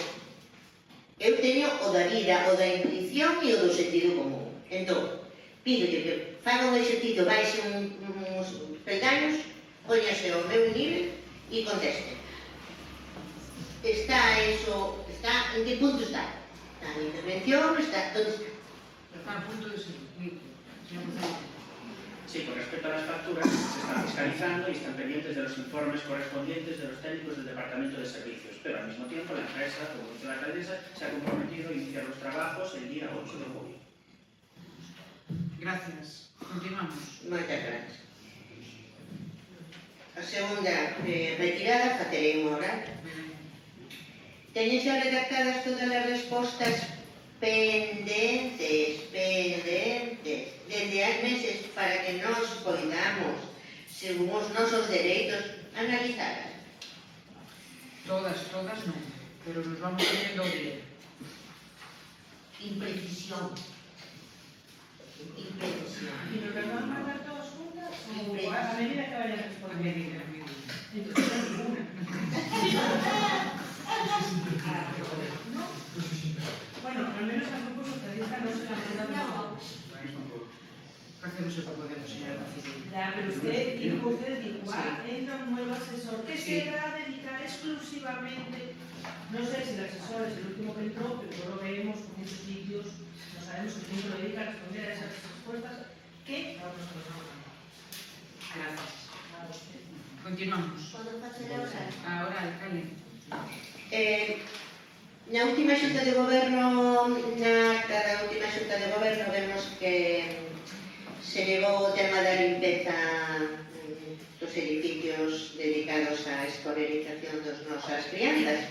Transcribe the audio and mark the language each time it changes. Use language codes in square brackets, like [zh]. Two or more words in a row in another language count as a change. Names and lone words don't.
[gl] Eu teño o da vida, o da intuición e o do sentido común. Entón, pídolle que faga un exercicio, baixe uns peldaños, póñase ao meu nivel e conteste. Está eso, en que punto está? Está na intervención, está, [es] ¿dónde está? [gl] Está a punto de ser. [es] Sí, con respecto a las facturas, se están fiscalizando y están pendientes de los informes correspondientes de los técnicos del Departamento de Servicios, pero al mismo tiempo la empresa, como dice la alcaldesa, se ha comprometido a iniciar los trabajos el día 8 de junio. Gracias. Continuamos. [gl] Moitas gracias. A segunda retirada facerei unha oral. Teñen xa redactadas todas as respostas pendentes, dende hai meses para que nos poidamos, según os nosos dereitos, analizadas. Todas non, pero [es] nos vamos teniendo [gl] o día. Imprecisión. [es] ¿Y nos las van a mandar todas juntas o a medida que vayan respondiendo? Entonces no ninguna. Bueno, al menos al grupo socialista no se la han mandado. Hacemos el que podemos, señora. Ya, pero usted dijo, entra un nuevo asesor que se va a dedicar exclusivamente, no sé si el asesor es el último que entró, pero no lo vemos en muchos sitios, no sabemos si el último lo dedica a responder a esas respuestas que vamos a Gracias. Continuamos. [gl] Podo facer a oral? A oral, cale. Na última xunta de goberno, na acta da última xunta de goberno, vemos que se levou o tema da limpeza dos edificios dedicados á escolarización dos nosas crianzas.